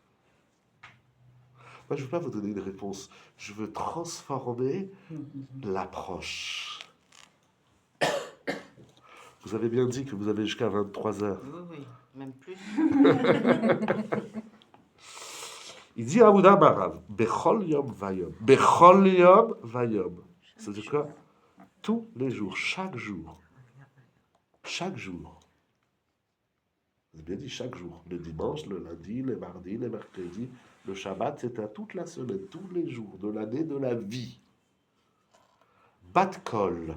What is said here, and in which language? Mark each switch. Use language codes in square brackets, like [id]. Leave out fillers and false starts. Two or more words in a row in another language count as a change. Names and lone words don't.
[fr] Moi, je ne veux pas vous donner une réponse. Je veux transformer l'approche. Vous avez bien dit que vous avez jusqu'à 23h. Oui, même plus. Il dit à [he] יהודה אמר רב, בכל יום ויום. בכל יום ויום. [fr] C'est-à-dire quoi? Tous les jours, chaque jour. Chaque jour. Vous avez bien dit chaque jour. Le dimanche, le lundi, le mardi, le mercredi, le Shabbat, c'est à toute la semaine, tous les jours de l'année, de la vie. Bat-Kol.